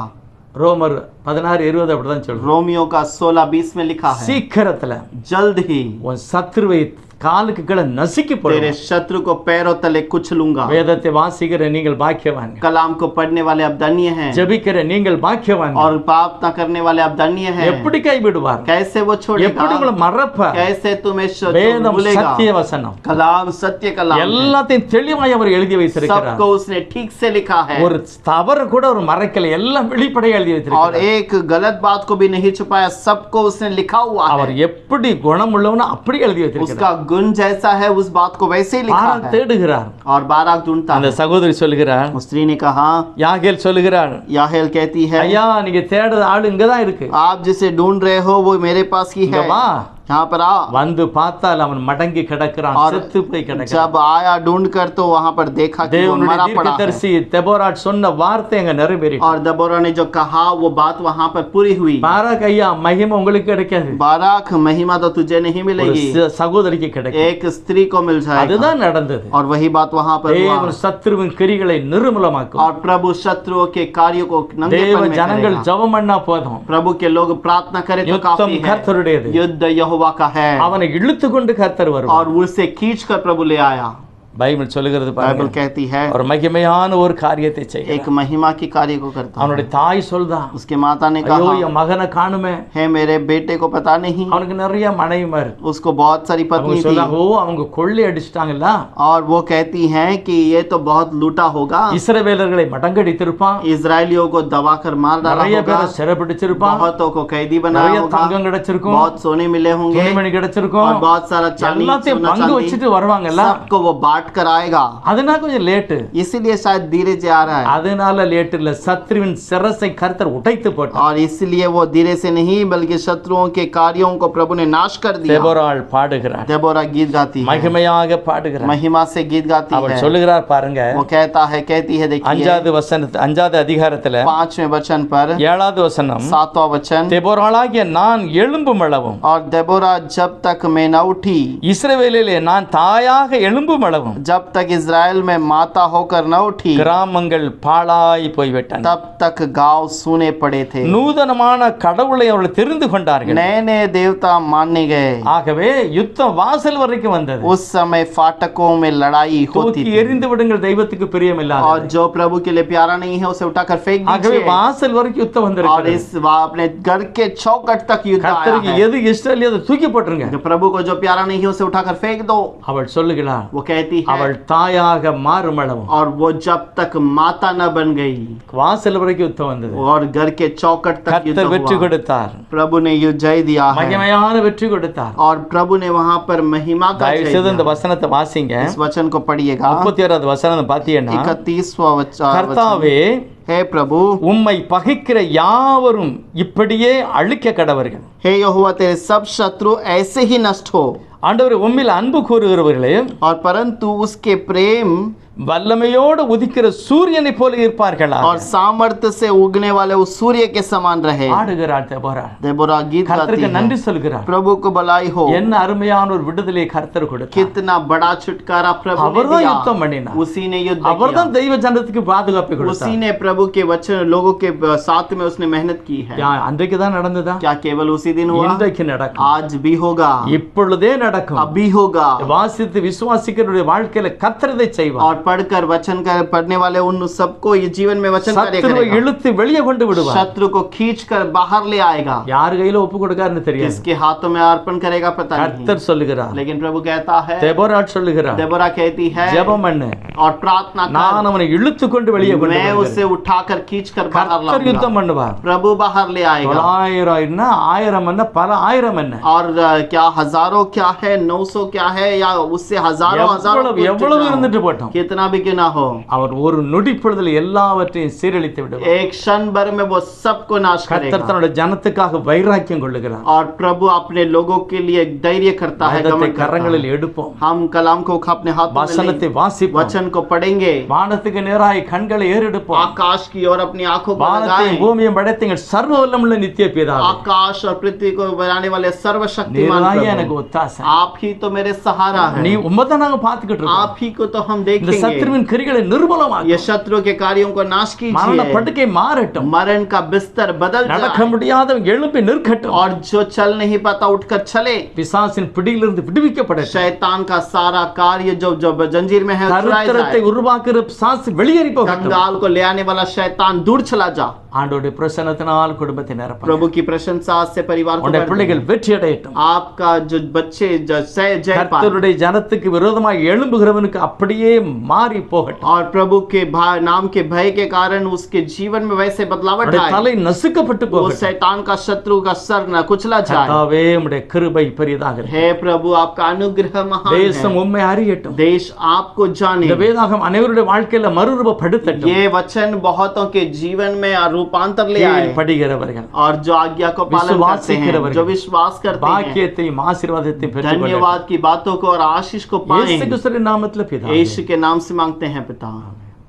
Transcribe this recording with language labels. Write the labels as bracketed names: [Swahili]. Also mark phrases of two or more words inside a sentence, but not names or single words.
[Tamil] ரோமர் 16:20 அப்படிதான் சொல்றோம். [Hindi] रोमियो का 16:20 में लिखा है, [Tamil] சீக்கிரத்துல [Hindi] जल्द ही [Tamil] உன் சத்துருவை காலுக்கு கீழே நசுக்கி [Hindi] तेरे [Tamil] போடுவேன். [Hindi] शत्रु को पैरों तले कुचलूंगा। [Tamil] வேதத்தை வாசிக்கிற நீங்கள் பாக்கியவான், [Hindi] कलाम को पढ़ने वाले अब धन्य हैं [Tamil] ஜெபிக்கிற நீங்கள் பாக்கியவான். [Hindi] और प्रार्थना करने वाले अब धन्य हैं। [Tamil] எப்படி கைவிடுவார்? [Hindi] कैसे वो [Tamil] எப்படி [Hindi] छोड़ेगा, [Tamil] உங்களை மறப்பார்? [Hindi] कैसे तुम्हें [Tamil] வேதம் [Hindi] भूलेगा। [Tamil] சத்திய வசனம், [Hindi] कलाम सत्य कलाम है। [Tamil] எல்லாத்தையும் தெளிவாய் அவர் எழுதி வைத்திருக்கிறார். [Hindi] सबको उसने ठीक से लिखा है [Tamil] ஒரு தவறு கூட ஒரு மறைக்கல, எல்லாம் வெளிப்படையா எழுதி [Hindi] और [Tamil] வைத்திருக்கிறார். [Hindi] एक गलत बात को भी नहीं छुपाया, सबको उसने लिखा हुआ [Tamil] அவர் [Hindi] है। [Tamil] எப்படி குணம் உள்ளவனோ அப்படி எழுதி வைத்திருக்கிறார். [Hindi] उसका गुण जैसा है उस बात को वैसे ही लिखा [Tamil] பாராக் [Hindi] है [Tamil] தேடுகிறார். [Hindi] और बाराक ढूंढता [Tamil] அந்த [Hindi] है। [Tamil] சகோதரி சொல்லுகிறார், [Hindi] उस स्त्री ने कहा, [Tamil] யாகேல் சொல்லுகிறார், [Hindi] याहेल कहती है, [Tamil] ஐயா நீங்க தேடுற ஆளு இங்கதான் இருக்கு, [Hindi] आप जिसे ढूंढ रहे हो वो मेरे पास ही [Tamil] இங்க [Hindi] है, [Tamil] வா. [Hindi] यहाँ पर आ। [Tamil] வந்து பார்த்தால் அவன் மடங்கி கிடக்கிறான், [Hindi] और [Tamil] செத்து போய் கிடக்கிறான். [Hindi] जब आया ढूंढ कर तो वहां पर देखा कि वो [Tamil] தேவனுடைய [Hindi] मरा पड़ा है। [Tamil] தீர்க்கதரிசி தெபோராட் சொன்ன வார்த்தை அங்க நிறைவேறி. [Hindi] और दबोरा ने जो कहा वो बात वहां पर पूरी हुई। [Tamil] பாராக் ஐயா மகிமை உங்களுக்கு கிடைக்காது, [Hindi] बाराक महिमा तो तुझे नहीं [Tamil] ஒரு [Hindi] मिलेगी, [Tamil] சகோதரிக்கு கிடைக்கும். [Hindi] एक स्त्री को मिल जाएगा। [Tamil] அதுதான் நடந்தது. [Hindi] और वही बात वहां पर हुआ। [Tamil] தேவன் சத்துருவின் கிரிகளை நிர்மூலமாக்கும். [Hindi] और प्रभु शत्रुओं के कार्यों को [Tamil] தேவ [Hindi] नंगेपन में [Tamil] ஜனங்கள் [Hindi] करेगा। [Tamil] ஜெபம் பண்ணா போதும், [Hindi] प्रभु के लोग प्रार्थना करें तो [Tamil] யுத்தம் [Hindi] काफी है। [Tamil] கர்த்தருடையது. [Hindi] युद्ध यहोवा का है [Tamil] அவனை இழுத்து கொண்டு கர்த்தர் வருவார். [Hindi] और उसे खींच कर प्रभु ले आया। [Tamil] பைபிள் சொல்லுகிறது [Hindi] बाइबल [Tamil] பாருங்க, [Hindi] कहती है [Tamil] ஒரு மகிமையான ஒரு காரியத்தை செய்ய. [Hindi] एक महिमा की कार्य को करता है। [Tamil] அவனுடைய தாய் சொல்றா, [Hindi] उसके माता ने [Tamil] ஐயோ [Hindi] कहा, [Tamil] என் மகனை காணுமே, [Hindi] है मेरे बेटे को पता नहीं। [Tamil] அவனுக்கு நிறைய மனைவிமார். [Hindi] उसको बहुत सारी [Tamil] அவங்க [Hindi] पत्नी थी [Tamil] சொல்றாங்க, ஓ அவங்க கொள்ளை அடிச்சிட்டாங்கல்ல, [Hindi] और वो कहती हैं कि ये तो बहुत लूटा होगा, [Tamil] இஸ்ரவேலர்களை மடங்கடித்திருப்பான், [Hindi] इजरायलियों को दबाकर मार डाला [Tamil] நிறைய [Hindi] होगा, [Tamil] பேரை சிறைபிடிச்சிருப்பான், [Hindi] बहुतों को कैदी बनाया [Tamil] நிறைய [Hindi] होगा, [Tamil] தங்கம் கிடைச்சிருக்கும், [Hindi] बहुत सोने मिले होंगे [Tamil] துணிமணி கிடைச்சிருக்கும், [Hindi] और बहुत सारा चांदी [Tamil] எல்லாத்தையும் [Hindi] सोना [Tamil] பங்கு [Hindi] चांदी, [Tamil] வச்சுட்டு வருவாங்கல்ல. [Hindi] सबको वो बांट कर आएगा। [Tamil] அதனால கொஞ்சம் லேட்டு. [Hindi] इसीलिए शायद धीरे से आ रहा है। [Tamil] அதனால லேட் இல்ல, சத்ருவின் சிரசை கர்த்தர் உடைத்து போட்டார். [Hindi] और इसलिए वो धीरे से नहीं बल्कि शत्रुओं के कार्यों को प्रभु ने नाश कर दिया। [Tamil] தெபோராள் பாடுகிறார், [Hindi] देबोरा गीत गाती है, [Tamil] மகிமையாக பாடுகிறார். [Hindi] महिमा से गीत गाती [Tamil] அவள் [Hindi] है। [Tamil] சொல்லுகிறார் பாருங்க, [Hindi] वो कहता है, कहती है, देखिए [Tamil] 5வது வசனம், 5வது அதிகாரத்துல [Hindi] 5वें वचन पर [Tamil] 7வது வசனம், [Hindi] 7वां वचन, [Tamil] தெபோராளாகிய நான் எழும்பும் அளவும், [Hindi] और देबोरा जब तक मैं न उठी, [Tamil] இஸ்ரவேலிலே நான் தாயாக எழும்பும் அளவும், [Hindi] जब तक इजराइल में माता होकर न उठी, [Tamil] கிராமங்கள் பாழாய் போய்விட்டன. [Hindi] तब तक गांव सूने पड़े थे, [Tamil] நூதனமான கடவுளை அவர்கள் தெரிந்து கொண்டார்கள். [Hindi] नए नए देवता मानने गए। [Tamil] ஆகவே யுத்தம் வாசல் வரைக்கும் வந்தது. [Hindi] उस समय फाटकों में लड़ाई होती [Tamil] தூக்கி [Hindi] थी, [Tamil] எறிந்து விடுங்கள், தெய்வத்துக்கு பிரியமில்லாத. [Hindi] और जो प्रभु के लिए प्यारा नहीं है उसे उठाकर फेंक [Tamil] ஆகவே [Hindi] दीजिए। [Tamil] வாசல் வரைக்கும் யுத்தம் [Hindi] और [Tamil] வந்திருக்கிறது. [Hindi] अपने घर के चौखट तक युद्ध आया [Tamil] கர்த்தருக்கு [Hindi] है। [Tamil] எது இஷ்டம் இல்லையோ அதை தூக்கி போட்டுருங்க. [Hindi] जो प्रभु को जो प्यारा नहीं है उसे उठाकर फेंक दो। [Tamil] அவள் சொல்லுகிறாள், [Hindi] वो कहती है, [Tamil] அவள் தாயாக மாறும் அளவும், [Hindi] और वो जब तक माता न बन गई [Tamil] வாசல் வரைக்கும் யுத்தம் வந்தது. [Hindi] और घर के चौखट तक युद्ध [Tamil] கர்த்தர் வெற்றி [Hindi] हुआ। [Tamil] கொடுத்தார், [Hindi] प्रभु ने युद्ध जय दिया है [Tamil] மகிமையான வெற்றி கொடுத்தார். [Hindi] और प्रभु ने वहां पर महिमा का [Tamil] தயவு [Hindi] जय [Tamil] செய்து இந்த [Hindi] दिया। [Tamil] வசனத்தை வாசிங்க. [Hindi] इस वचन को पढ़िएगा। [Tamil] 36வது வசனம் பார்த்தீங்கன்னா, [Hindi] 31वां वचन, [Tamil] கர்த்தாவே [Hindi] हे प्रभु, [Tamil] உம்மை பகைக்கிற யாவரும் இப்படியே அழிக்க கடவர்கள். [Hindi] हे यहोवा, तेरे सब शत्रु ऐसे ही नष्ट हो। [Tamil] ஆண்டவரே, உம்மில் அன்பு கூறுகிறவர்களே [Hindi] और परंतु उसके प्रेम [Tamil] வல்லமையோடு உதிக்கிற சூரியனை போல இருப்பார்களா. [Hindi] और सामर्थ्य से उगने वाले उस सूर्य के समान रहे। [Tamil] ஆடுகிறார் தெபோரா, [Hindi] देबोरा गीत गाती [Tamil] கர்த்தருக்கு [Hindi] है, [Tamil] நன்றி சொல்கிறார். [Hindi] प्रभु को भलाई हो। [Tamil] என்ன அருமையான ஒரு விடுதலை கர்த்தர் கொடுத்தார். [Hindi] कितना बड़ा छुटकारा प्रभु ने [Tamil] அவர்தான் [Hindi] दिया। [Tamil] யுத்தம் பண்ணினார். [Hindi] उसी ने युद्ध [Tamil] அவர்தான் [Hindi] किया। [Tamil] தெய்வ ஜனத்துக்கு பாதுகாப்பு [Hindi] उसी [Tamil] கொடுத்தார். [Hindi] ने प्रभु के वचन लोगों के साथ में उसने मेहनत की है। [Tamil] அன்றைக்கு தான் நடந்ததா? [Hindi] क्या केवल उसी दिन हुआ? [Tamil] இன்றைக்கு நடக்கும், [Hindi] आज भी होगा, [Tamil] இப்பொழுதே நடக்கும். [Hindi] अभी होगा। [Tamil] வாசித்து விசுவாசிக்கிறவருடைய வாழ்க்கையில கர்த்தர் இதை செய்வார். [Hindi] और पढ़कर वचन कर पढ़ने वाले उन सबको ये जीवन में वचन कार्य [Tamil] சத்துருவை [Hindi] करेगा। [Tamil] இழுத்து வெளியே கொண்டு விடுவார். [Hindi] शत्रु को खींच कर बाहर ले आएगा। [Tamil] யார் கையில ஒப்பு கொடுக்காருன்னு தெரியாது. [Hindi] किसके हाथों में अर्पण करेगा पता नहीं। [Tamil] கர்த்தர் சொல்லுகிறார், [Hindi] लेकिन प्रभु कहता है, [Tamil] தெபோரா சொல்லுகிறார், [Hindi] देबोरा कहती है, [Tamil] ஜெபம் பண்ணு, [Hindi] और प्रार्थना [Tamil] நான் [Hindi] कर, [Tamil] அவனை இழுத்து கொண்டு வெளியே கொண்டு [Hindi] मैं [Tamil] வருகிறேன். [Hindi] उसे उठाकर खींच कर बाहर [Tamil] கர்த்தர் யுத்தம் [Hindi] लाऊंगा। [Tamil] பண்ணுவார். [Hindi] प्रभु बाहर ले आएगा। [Tamil] 900 என்ன 1000 என்ன பல ஆயிரம் என்ன, [Hindi] और क्या हजारों क्या है, 900 क्या है, या उससे हजारों हजारों [Tamil] எவ்வளவு எவ்வளவு இருந்துட்டு போட்டோம், [Hindi] कितना भी क्यों ना हो, [Tamil] அவர் ஒரு நொடி பொழுதுல எல்லாவற்றையும் சீரழித்து விடுவார். [Hindi] एक क्षण भर में वो सबको नाश [Tamil] கர்த்தர் [Hindi] करेगा। [Tamil] தன்னுடைய ஜனத்துக்காக வைராக்கியம் கொள்ளுகிறார். [Hindi] और प्रभु अपने लोगों के लिए धैर्य करता है, [Tamil] வேதத்தை [Hindi] गमन करता [Tamil] கரங்களில் [Hindi] है। [Tamil] எடுப்போம், [Hindi] हम कलाम को अपने हाथ में [Tamil] வசனத்தை [Hindi] लें, [Tamil] வாசிப்போம், [Hindi] वचन को पढ़ेंगे, [Tamil] வானத்துக்கு நேராய் கண்களை ஏறெடுப்போம். [Hindi] आकाश की ओर अपनी आंखों को [Tamil] வானத்தையும் [Hindi] लगाएं। [Tamil] பூமியையும் படைத்தீங்கள் சர்வ வல்லமுள்ள நித்திய பிதாவே, [Hindi] आकाश और पृथ्वी को बनाने वाले सर्वशक्तिमान [Tamil] நீர்தான் [Hindi] प्रभु, [Tamil] எனக்கு ஒத்தாசை. [Hindi] आप ही तो मेरे सहारा [Tamil] நீ [Hindi] है। [Tamil] உம்மதான் நாங்க பாத்துக்கிட்டு இருக்கோம். [Hindi] आप ही को तो हम देख [Tamil] இந்த [Hindi] करेंगे। [Tamil] சத்துருவின் கிரிகளை நிர்மூலமாக்கும். [Hindi] ये शत्रु के कार्यों को नाश [Tamil] மரண [Hindi] कीजिए। [Tamil] படுக்கை மாறட்டும். [Hindi] मरण का बिस्तर बदल [Tamil] நடக்க [Hindi] जाए [Tamil] முடியாதவங்க எழும்பி நிற்கட்டும். [Hindi] और जो चल नहीं पाता उठकर चले। [Tamil] பிசாசின் பிடியிலிருந்து விடுவிக்கப்படட்டும். [Hindi] शैतान का सारा कार्य जो जो जंजीर में है छुड़ाया [Tamil] தரித்திரத்தை [Hindi] जाए। [Tamil] உருவாக்குற பிசாசு வெளியேறி போகட்டும். [Hindi] कंगाल को ले आने वाला शैतान दूर चला जा। [Tamil] ஆண்டவருடைய பிரசன்னத்தினால் குடும்பத்தை நிரப்புங்க. [Hindi] प्रभु की प्रशंसा से परिवार को [Tamil] உங்களுடைய [Hindi] भर [Tamil] பிள்ளைகள் [Hindi] दे। [Tamil] வெற்றி अடையட்டும். [Hindi] आपका जो बच्चे जय पाए [Tamil] கர்த்தருடைய ஜனத்துக்கு விரோதமாக எழும்புகிறவனுக்கு அப்படியே மாறி போகட்டும். [Hindi] और प्रभु के नाम के भय के कारण उसके जीवन में वैसे बदलावट [Tamil] அவருடைய [Hindi] आए। [Tamil] தலை நசுக்கப்பட்டு [Hindi] वो [Tamil] போகட்டும். [Hindi] शैतान का शत्रु का सर न कुचला जाए। [Tamil] கர்த்தாவே உம்முடைய கிருபை பெரிதாக இருக்கு. [Hindi] हे प्रभु आपका अनुग्रह महान [Tamil] தேசம் [Hindi] है। [Tamil] உம்மை அறியட்டும். [Hindi] देश आपको जाने। [Tamil] இந்த வேதாகம் அனைவருடைய வாழ்க்கையில மறுரூபப்படுத்தட்டும். [Hindi] ये वचन बहुतों के जीवन में रूपांतर ले आए [Tamil] படிக்கிறவர்கள் [Hindi] और जो आज्ञा को पालन करते हैं, जो विश्वास करते हैं, [Tamil] பாக்கியத்தையும் ஆசீர்வாதத்தையும் பெற்றுக்கொள்ளட்டும். [Hindi] धन्यवाद की बातों को और आशीष को पाएं। [Tamil] இயேசு கிறிஸ்துவின் நாமத்தில் பிதாவே. [Hindi] यीशु के नाम से मांगते हैं पिता।